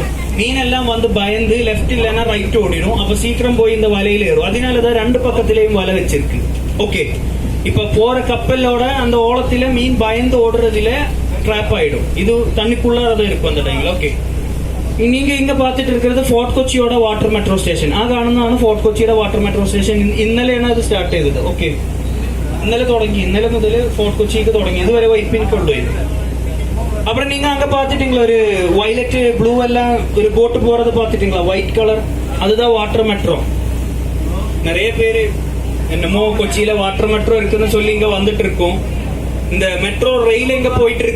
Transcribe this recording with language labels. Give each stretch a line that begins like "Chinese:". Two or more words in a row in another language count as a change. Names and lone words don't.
Tamil: மீன் எல்லாம் வந்து பயந்து லெப்ட் இல்லைன்னா ரைட் ஓடிடும். அப்ப சீக்கிரம் போய் இந்த வலையில ஏறும். அதனாலதான் 2 பக்கத்திலையும் வலை வச்சிருக்கு. ஓகே, இப்ப போற கப்பலோட அந்த ஓலத்தில மீன் பயந்து ஓடுறதுல ட்ராப் ஆயிடும். இது தண்ணிக்குள்ளார இருக்கும் அந்த டைம்ல. ഓക്കെ, நீங்க இங்க பாத்துட்டு இருக்கிறது ഫോർട്ട് കൊച്ചിയുടെ വാട്ടർ മെട്രോ സ്റ്റേഷൻ.
Malayalam: ആ കാണുന്നതാണ് ഫോർട്ട് കൊച്ചിയുടെ വാട്ടർ മെട്രോ സ്റ്റേഷൻ. ഇന്നലെയാണ് അത് സ്റ്റാർട്ട് ചെയ്തത്. ഓക്കെ, ഇന്നലെ മുതൽ ഫോർട്ട് കൊച്ചിക്ക് തുടങ്ങി. ഇതുവരെ വൈപ്പിനിക്കുള്ളൂ ഇത്.
Tamil: அப்புறம் நீங்க அங்க பாத்துட்டீங்களா ஒரு
English: violet blue
Tamil: எல்லாம் ஒரு போட்டு போறது பாத்துட்டீங்களா?
English: white colour,
Tamil: அதுதான் வாட்டர் மெட்ரோ. நிறைய பேரு என்னமோ கொச்சியில வாட்டர் மெட்ரோ இருக்குன்னு சொல்லி இங்க வந்துட்டு இருக்கோம். இந்த
English: metro rail
Tamil: எங்க போயிட்டு இருக்கு?